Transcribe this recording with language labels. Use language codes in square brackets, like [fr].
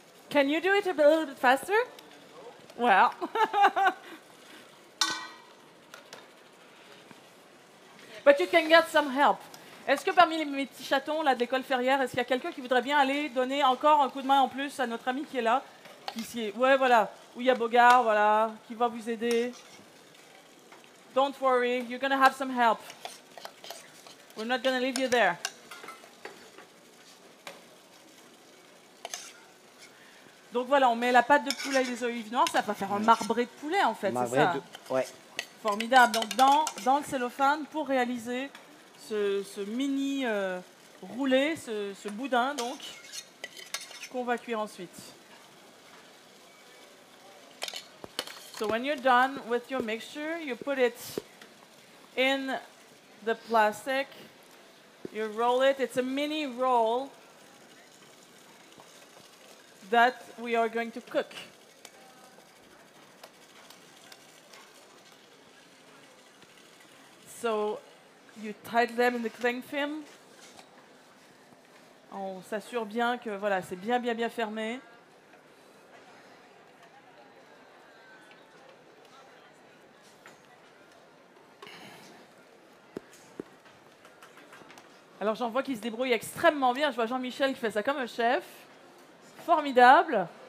[en] Can you do it a little bit faster? Well. But you can get some help. [fr] Est-ce que parmi mes petits chatons là, de l'école Ferrière, est-ce qu'il y a quelqu'un qui voudrait bien aller donner encore un coup de main en plus à notre ami qui est là? Ouais, voilà. Où il y a Bogart, voilà, qui va vous aider. [en] Don't worry, you're going to have some help. We're not going to leave you there. [fr] Donc voilà, on met la pâte de poulet et les olives noires, ça va faire un marbré de poulet en fait, c'est Marbré ça? ouais. Formidable. Donc dans le cellophane, pour réaliser ce mini roulé, ce boudin donc, qu'on va cuire ensuite. [en] So when you're done with your mixture, you put it in the plastic, you roll it, it's a mini roll that we are going to cook. So you tighten them in the cling film. [fr] On s'assure bien que voilà, c'est bien fermé. Alors j'en vois qui se débrouille extrêmement bien. Je vois Jean-Michel qui fait ça comme un chef. Formidable.